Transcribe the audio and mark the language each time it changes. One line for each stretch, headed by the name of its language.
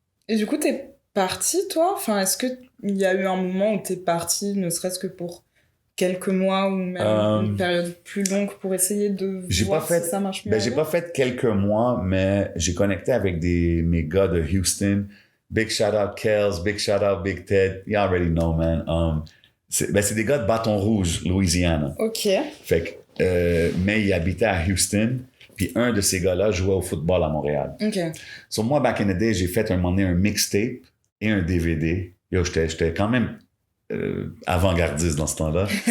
French: Et du coup, t'es parti, toi? Enfin, est-ce qu'il y a eu un moment où t'es parti, ne serait-ce que pour quelques mois ou même une période plus longue pour essayer de voir si ça marche mieux? J'ai pas fait quelques mois, mais j'ai connecté avec mes gars de Houston.
English: Big shout out Kels, big shout out Big Ted. You already know, man.
French: C'est des gars de Bâton Rouge, Louisiana. OK. Fait que, mais ils habitaient à Houston. Puis un de ces gars-là jouait au football à Montréal. OK. So moi,
English: back in the day,
French: j'ai fait un moment donné un mixtape et un DVD. Yo, j'étais quand même avant-gardiste dans ce temps-là.